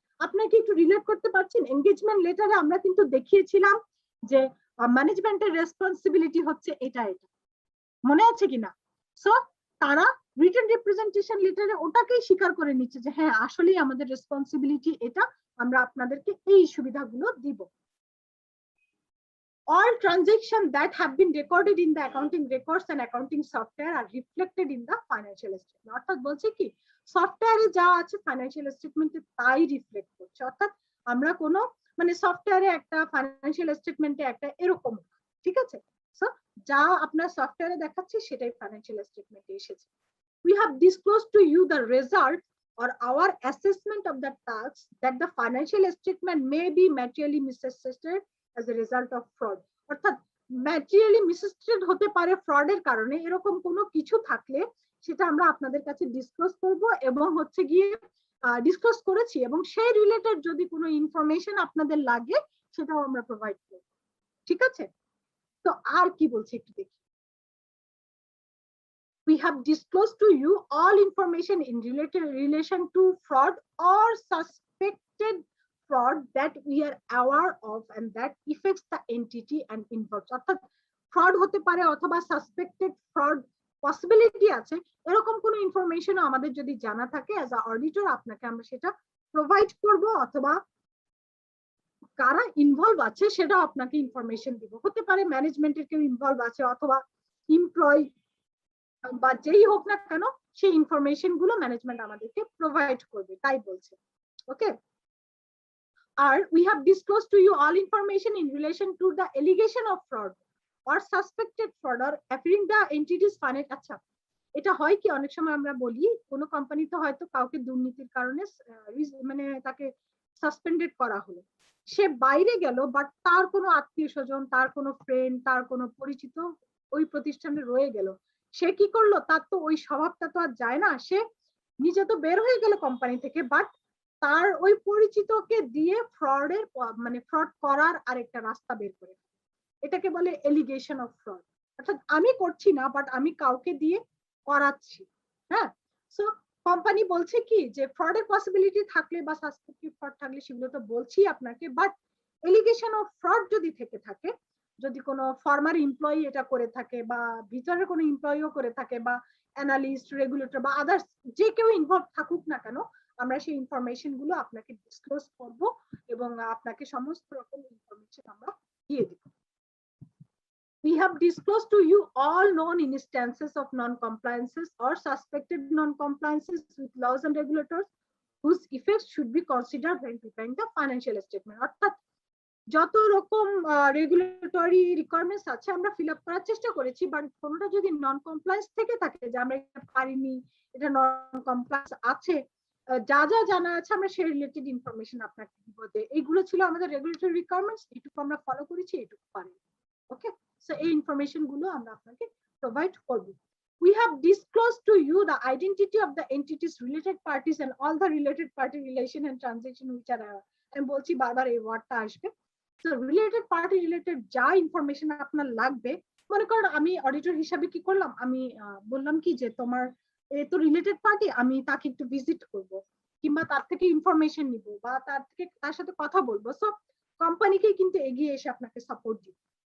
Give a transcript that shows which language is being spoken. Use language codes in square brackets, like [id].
[bn] আপনাকে একটু রিলেট করতে পারছেন, এনগেজমেন্ট লেটারে আমরা কিন্তু দেখিয়েছিলাম যে ম্যানেজমেন্টের রেসপন্সিবিলিটি হচ্ছে এটা এটা, মনে আছে কিনা? সো তারা রিটেন রিপ্রেজেন্টেশন লেটারে ওটাকেই স্বীকার করে নিচ্ছে যে হ্যাঁ আসলেই আমাদের রেসপন্সিবিলিটি এটা, আমরা আপনাদেরকে এই সুবিধাগুলো দিব। [en] All transactions that have been recorded in the accounting records and accounting software are reflected in the financial statement. [bn] অর্থাৎ বলছে কি সফটওয়্যারে যা আছে ফাইন্যান্সিয়াল স্টেটমেন্টে তাই রিফ্লেক্ট করছে। অর্থাৎ আমরা কোনো মানে সফটওয়্যারে একটা ফাইন্যান্সিয়াল স্টেটমেন্টে একটা এরকম, ঠিক আছে? সো যা আপনার সফটওয়্যারে দেখাচ্ছে সেটাই ফাইন্যান্সিয়াল স্টেটমেন্টে এসেছে। [en] We have disclosed to you the result or our assessment of the tax that the financial statement may be materially misstated as a result of fraud. [bn] অর্থাৎ ম্যাটেরিয়ালি মিসস্টেটেড হতে পারে ফ্রডের কারণে, এরকম কোনো কিছু থাকলে সেটা আমরা আপনাদের কাছে ডিসক্লোজ করব এবং হচ্ছে গিয়ে ডিসক্লোজ করেছি, এবং সেই রিলেটেড যদি কোনো ইনফরমেশন আপনাদের লাগে সেটাও আমরা প্রোভাইড করব। ঠিক আছে? তো আর কি বলছে একটু দেখি। [en] We have disclosed to you all information in relation to fraud or suspected fraud that we are aware of and that affects the entity and involves. [bn] অর্থাৎ ফ্রড হতে পারে অথবা সাসপেক্টেড ফ্রড পসিবিলিটি আছে, এরকম কোনো ইনফরমেশন আমাদের যদি জানা থাকে অ্যাজ আ অডিটর আপনাকে আমরা সেটা প্রোভাইড করব, অথবা কারা ইনভলভ আছে সেটা আপনাকে ইনফরমেশন দিব। হতে পারে ম্যানেজমেন্টের কেউ ইনভলভ আছে অথবা এমপ্লয়ি বা যেই হোক না কেন সেই ইনফরমেশন গুলো ম্যানেজমেন্ট আমাদেরকে প্রোভাইড করবে, তাই বলছে। [en] Okay, আর we have disclosed to you all information in relation to the allegation of fraud or suspected fraud or appearing the entities finance. [bn] আচ্ছা, এটা হয় কি অনেক সময় আমরা বলি কোনো কোম্পানিতে হয়তো কাউকে দুর্নীতির কারণে মানে তাকে সাসপেন্ডেড করা হলো, সে বাইরে গেল বাট তার কোনো আত্মীয় স্বজন, তার কোনো ফ্রেন্ড, তার কোনো পরিচিত ওই প্রতিষ্ঠানে রয়ে গেল, সে কি করলো, তার তো ওই স্বভাবটা তো আর যায় না, সে নিজে তো বের হয়ে গেল কোম্পানি থেকে, বাট তার ওই পরিচিতকে দিয়ে ফ্রডের মানে ফ্রড করার আরেকটা রাস্তা বের করে, এটাকে বলে এলিগেশন অফ ফ্রড। অর্থাৎ আমি করছি না বাট আমি কাউকে দিয়ে করাচ্ছি। হ্যাঁ, সো কোম্পানি বলছে কি যে ফ্রডের পসিবিলিটি থাকলে বা সাসপেক্টেড ফ্রড থাকলে সেগুলো তো বলছি আপনাকে, বাট এলিগেশন অফ ফ্রড যদি থেকে থাকে, যদি কোনো ফর্মার এমপ্লয়ি এটা করে থাকে বা ভিতরের কোনো এমপ্লয়িও করে থাকে বা অ্যানালিস্ট, রেগুলেটর বা আদার্স যে কেউ ইনভলভ থাকুক না কেন, আমরা সেই ইনফরমেশন গুলো আপনাকে ডিসক্লোজ করব এবং আপনাকে সমস্ত রকম ইনফরমেশন আমরা দিয়ে দেব। [en] We have disclosed to you all known instances of non-compliances or suspected non-compliances with laws and regulators whose effects should be considered when preparing the financial statement. [bn] অর্থাৎ যত রকম রেগুলেটরি রিকোয়ারমেন্টস আছে আমরা ফিল আপ করার চেষ্টা করেছি, but কোনোটা যদি নন কমপ্লায়েন্স থেকে থাকে যে আমরা এটা পারিনি, এটা নন কমপ্লায়েন্স আছে, যা যা জানা আছে আমরা সেই রিলেটেড ইনফরমেশন আপনাকে দিব যে এইগুলো ছিল আমাদের রেগুলেটরি রিকোয়ারমেন্টস, এইটুকু আমরা ফলো করেছি, এইটুকু পারি। ওকে, সো এই ইনফরমেশন গুলো আমরা আপনাকে প্রোভাইড করব। [en] We have disclosed to you the identity of the entities, related parties and all the related party relation and transaction which are [bn] আমি বলছি বারবার এই ওয়ার্ডটা আসবে। সো রিলেটেড পার্টি রিলেটেড যা ইনফরমেশন আপনার লাগবে, মনে করেন আমি অডিটর হিসাবে কি করলাম, আমি বললাম কি যে তোমার এই তো রিলেটেড পার্টি, আমি তাকে একটু ভিজিট করব কিংবা তার থেকে ইনফরমেশন নিব বা তার সাথে কথা বলবো, সো কোম্পানিকে কিন্তু এগিয়ে এসে আপনাকে সাপোর্ট দিবে।